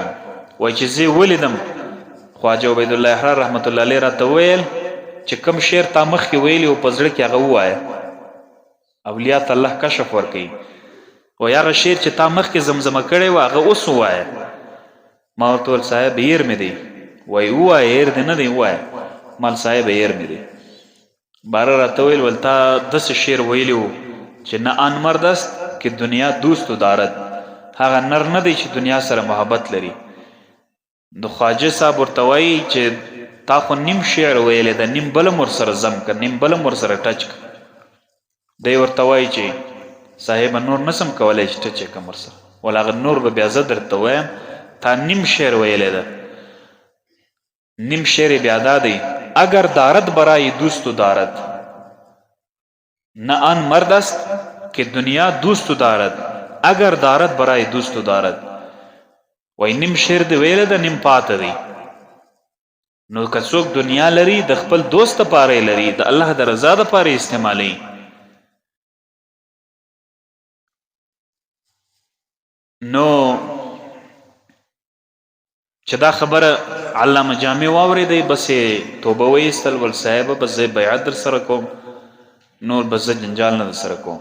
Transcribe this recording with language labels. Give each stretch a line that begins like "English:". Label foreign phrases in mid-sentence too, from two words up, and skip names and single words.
Pashto: وایي چې زه ولیدم خواجه عبید الله احرار
Arabic: رحمت الله علیه
Pashto: راته وویل چې کوم شعر تا مخکې ویلي و په زړه کې هغه ووایه، اولیاء ته الله کشف ورکوي. وایي هغه شعر چې تا مخکې زمزمه کړی و هغه اوس ووایه. ما ورته ویل صاحب هیر مې دی. وایي ووایه، هیر دې نه دی، ووایه. مال صاحب هیر مې دی. باره راته ویل ول تا داسې شعر ویلی و چې
Persian: نه آن مرد است که دنیا دوست دارد،
Pashto: هغه نر نه دی چې دنیا سره محبت لري. د خواجه صاحب ورته وایي چې تا خو نیم شعر ویلی ده، نیم بلم ورسره ضم که، نیم بلم ورسره ټچ که. دی ورته وایي چې صاحب نور نسم کولی چې ټچ یې کم ورسره. ول هغه نور به بیا زه درته وایم، تا نیم شعر ویلی ده، نیم شعر بیا دا دی
Persian: اگر دارد برای دوست دارد، نه آن مرد است که دنیا دوست دارد، اگر دارد برای دوست دارد.
Pashto: وای نیم شعر دی ویلی ده، نیم پاته دی. نو که څوک دنیا لري د خپل دوست دپاره لري، د الله د رضا دپاره استعمالوي. نو چې دا خبره علامه جامع واورېدی بس یې توبه وایستل ول صاحبه بس زه بیعت در سره کوم نور بس زه جنجال نه در سره کوم.